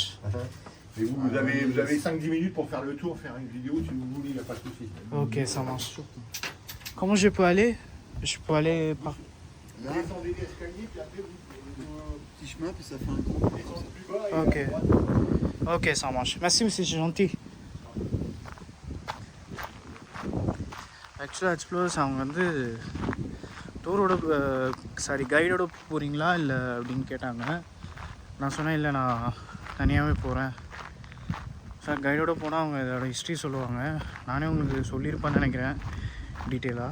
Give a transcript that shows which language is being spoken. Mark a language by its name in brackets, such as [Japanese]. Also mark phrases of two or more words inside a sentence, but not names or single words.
[French] Et vous avez 5-10 minutes pour faire le tour, faire une vidéo si vous voulez, il n'y a pas de souci. Ok, ça marche. Comment je peux aller? Je peux aller par... Là, descendez l'escalier, puis après vous petit chemin, puis ça fait un groupe. descendez plus bas. Ok. Ok, ça marche. Merci, monsieur, c'est gentil. [Tamil] ஆக்சுவலாக எக்ஸ்ப்ளோர்ஸ் அவங்க வந்து டூரோட கைடோட போகிறீங்களா இல்லை அப்படின்னு கேட்டாங்க. நான் சொன்னேன் இல்லை நான் தனியாகவே போகிறேன் சார். கைடோட போனால் அவங்க இதோட ஹிஸ்ட்ரி சொல்லுவாங்க. நானே உங்களுக்கு சொல்லியிருப்பேன்னு நினைக்கிறேன் டீட்டெயிலாக.